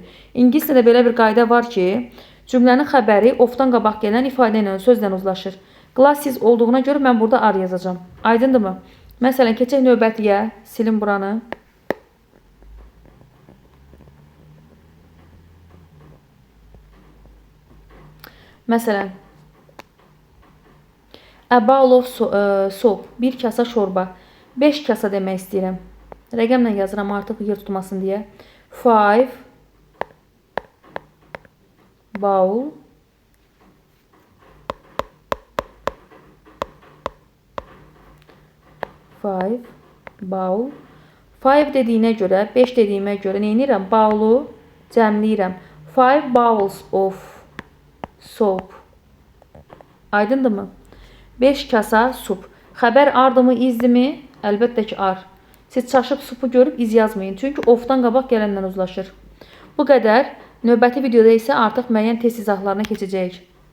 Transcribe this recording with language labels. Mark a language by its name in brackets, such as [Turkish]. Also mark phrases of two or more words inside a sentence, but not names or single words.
[Azerbaijani] İngiliscədə belə bir qayda var ki, cümlənin xəbəri ofdan qabaq gələn ifadə ilə, sözlə uzlaşır. Glasses olduğuna görə mən burada ar yazacağım. Aydındırmı? Məsələn, keçək növbətiyə. Silin buranı. Məsələn, [English] a bowl of soup, [Azerbaijani] bir kasa şorba, 5 kasa demək istəyirəm. Rəqəmlə yazıram artıq yer tutmasın deyə. 5 bowl bowl 5 dediyinə görə, 5 dediyimə görə neynirəm? Bowl'u cəmləyirəm. [English] 5 bowls of soup. [Azerbaijani] Aydındırmı? 5 kasa sup. Xəbər ardımı, izdimi? Əlbəttə ki, ar. Siz çaşıb supu görüb iz yazmayın. Çünki ofdan qabaq gələnlə uzlaşır. Bu qədər. Növbəti videoda isə artıq müəyyən test izahlarına keçəcəyik.